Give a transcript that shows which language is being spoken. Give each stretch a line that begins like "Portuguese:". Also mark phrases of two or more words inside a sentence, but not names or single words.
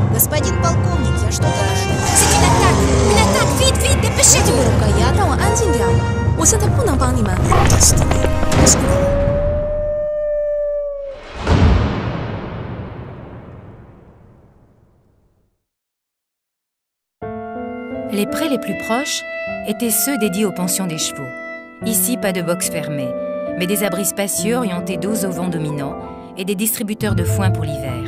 Russian: Господин полковник, я что-то...
French: C'est une attaque! Une attaque! Vite, vite, dépêchez-vous!
Chinese: 让我安静点，我现在不能帮你们。
French: Les prés les plus proches étaient ceux dédiés aux pensions des chevaux. Ici, pas de box fermée, mais des abris spacieux orientés dos au vent dominant et des distributeurs de foin pour l'hiver.